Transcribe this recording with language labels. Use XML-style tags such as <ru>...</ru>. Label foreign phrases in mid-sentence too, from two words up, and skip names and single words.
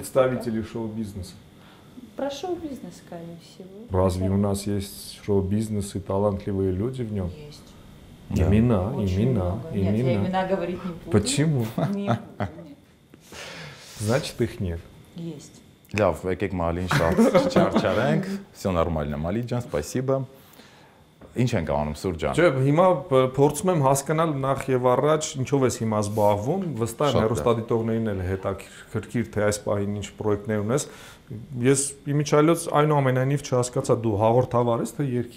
<ru>представителей шоу-бизнеса? Про шоу-бизнес, скорее всего. Разве у нас есть шоу-бизнес и талантливые люди в нем? Есть. Да. Имена, Очень имена, много. Нет, я имена говорить не буду. Почему? Не буду, нет. Значит, их нет. Есть.</ru> <hy>Լավ, եկեք Մալին շատ չարչարենք։</hy> <ru>Всё нормально,</ru> <hy>Մալի ջան, спасибо։ Ինչ ենք անում Սուր ջան։ Չէ, հիմա փորձում եմ հասկանալ նախ եւ առաջ ինչով ես հիմա զբաղվում, վստահ եմ հեռուստադիտողներին էլ հետաքրքիր թե այս պահին ինչ պրոյեկտներ ունես։ Ես իմիջիայլոց այնուամենայնիվ չհասկացա դու հաղորդավար ես թե երգիչ։</hy>